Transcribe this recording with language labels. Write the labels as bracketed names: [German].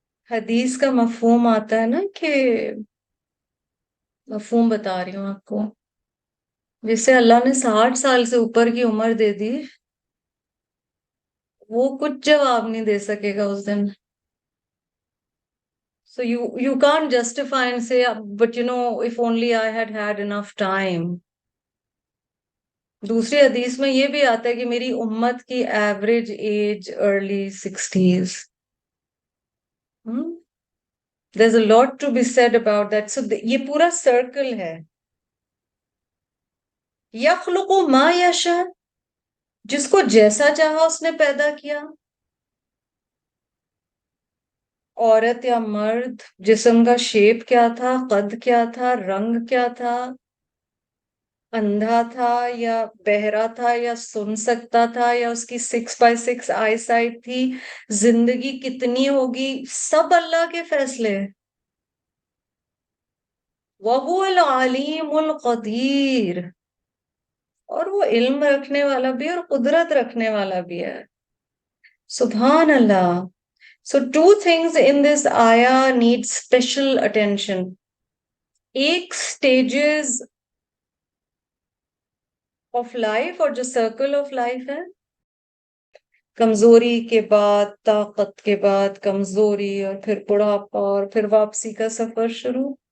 [Urdu] حدیث کا مفہوم آتا ہے نا کہ مفہوم بتا رہی ہوں آپ کو، جسے اللہ نے 60 سال سے اوپر کی عمر دے دی وہ کچھ جواب نہیں دے سکے گا اس دن. [English] So you can't justify and say, but if only I had had enough time. [Urdu] دوسری حدیث میں یہ بھی آتا ہے کہ میری امت کی average age early 60s. [English] There's a lot to be said about that. [Urdu] So یہ پورا سرکل ہے. [Arabic] یخلق ما یشاء، [Urdu] جس کو جیسا چاہا اس نے پیدا کیا، عورت یا مرد، جسم کا شیپ کیا تھا، قد کیا تھا، رنگ کیا تھا، اندھا تھا یا بہرا تھا یا سن سکتا تھا یا اس کی 6x6 آئی سائٹ تھی، زندگی کتنی ہوگی، سب اللہ کے فیصلے. [Arabic] وَهُوَ الْعَلِيمُ الْقَدِيرُ، [Urdu] اور وہ علم رکھنے والا بھی اور قدرت رکھنے والا بھی ہے. سبحان اللہ. [English] So two things in this ayah need special attention. [Urdu] ایک [English] stages of life [Urdu] اور جو [English] circle of life [Urdu] ہے، کمزوری کے بعد طاقت کے بعد کمزوری اور پھر بڑھاپا اور پھر واپسی کا سفر شروع.